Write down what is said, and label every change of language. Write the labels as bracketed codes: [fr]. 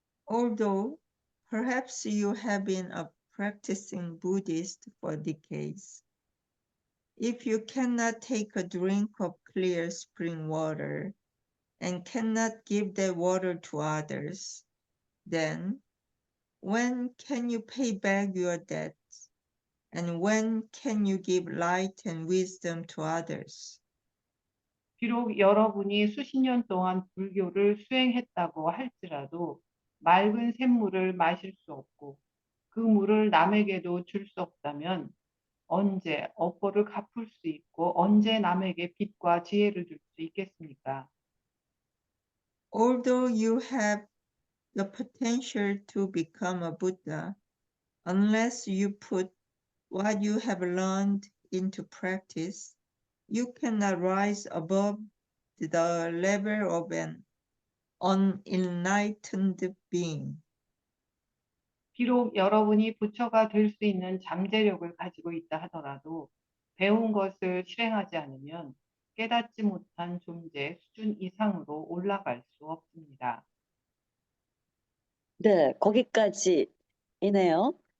[en] Although perhaps you have been a practicing Buddhist for decades, if you cannot take a drink of clear spring water and cannot give that water to others, then when can you pay back your debts? And when can you give light and wisdom to others? [ko] 비록 여러분이 수십 년 동안 불교를 수행했다고 할지라도 맑은 샘물을 마실 수 없고 그 물을 남에게도 줄 수 없다면 언제 업보를 갚을 수 있고 언제 남에게 빛과 지혜를 줄 수 있겠습니까? [en] Although you have the potential to become a Buddha, unless you put what you have learned into practice, you cannot rise above the level of an unenlightened being. [ko] 비록 여러분이 부처가 될 수 있는 잠재력을 가지고 있다 하더라도 배운 것을 실행하지 않으면 깨닫지 못한 존재 수준 이상으로 올라갈 수 없습니다. 네, 거기까지이네요.